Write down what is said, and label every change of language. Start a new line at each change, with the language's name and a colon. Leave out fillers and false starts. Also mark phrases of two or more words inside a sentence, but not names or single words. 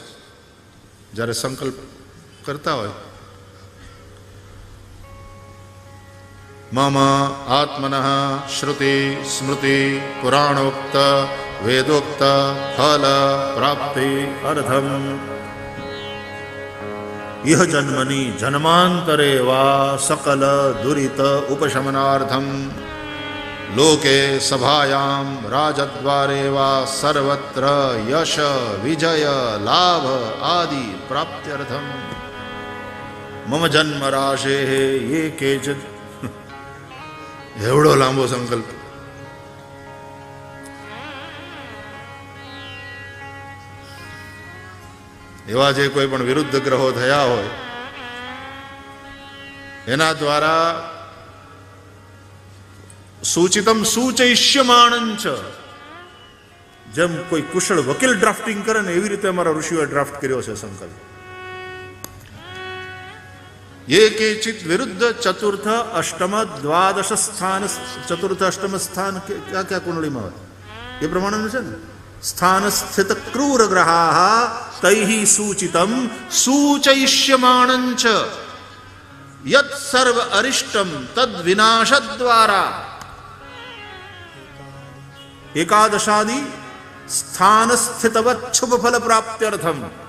Gujarati: જ્યારે સંકલ્પ કરતા હોય,
Sanskrit: મમ આત્મનઃ શ્રુતિ સ્મૃતિ પુરાણોક્ત વેદોક્ત ફલ પ્રાપ્તિ અર્થમ ઇહ જન્મની જન્માંતરે વા સકલ દુરિત ઉપશમનાર્થમ लोके सभायां राजद्वारे वा सर्वत्र यश विजय लाभ आदि प्राप्त्यर्थम मम जन्म राशे ये केचित्
Gujarati: એવડો લાંબો સંકલ્પ. એવા જે કોઈ પણ વિરુદ્ધ ગ્રહો થયા હોય એના દ્વારા
Sanskrit: સૂચિતમ સૂચયિષ્યમાણંચ,
Gujarati: જેમ કોઈ કુશળ વકીલ ડ્રાફ્ટિંગ કરે ને એવી રીતે અમારા ઋષિઓએ ડ્રાફ્ટ કર્યો છે સંકલ્પ.
Sanskrit: ये केचित विरुद्ध चतुर्थ अष्टम द्वादश स्थान, चतुर्थ अष्टम स्थान
Hindi: क्या क्या कुंडली में ये प्रमाण है ना,
Sanskrit: स्थान स्थित क्रूर ग्रहा तैहि सूचितम सूचयिष्यमाणंच यत् सर्व अरिष्टम तद विनाश द्वारा एकादशादि स्थान स्थितवत् शुभ फल प्राप्त्यर्थम